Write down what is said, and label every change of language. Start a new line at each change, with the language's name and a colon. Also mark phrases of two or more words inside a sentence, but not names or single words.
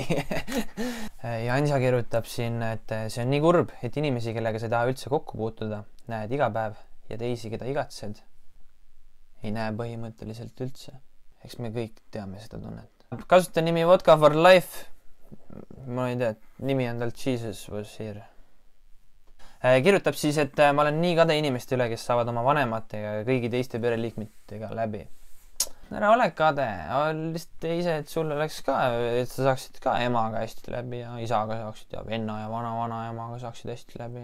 Estonian: Ja Ansa kirjutab siin, et see on nii kurb, et inimesi, kellega sa ei taha üldse kokku puutuda, näed iga päev ja teisi, keda igatsed, ei näe põhimõtteliselt üldse. Eks me kõik teame seda tunnet. Kasuta nimi Vodka for Life. Ma ei tea, nimi on talt Jesus was here. Kirjutab siis, et ma olen nii kade inimeste üle, kes saavad oma vanematega ja kõigi teiste pereliikmetega läbi. Ära ole kade, lihtsalt ise, et sul oleks ka, et sa saaksid ka emaga hästi läbi ja isaga saaksid ja venna ja vana-emaga saaksid hästi läbi.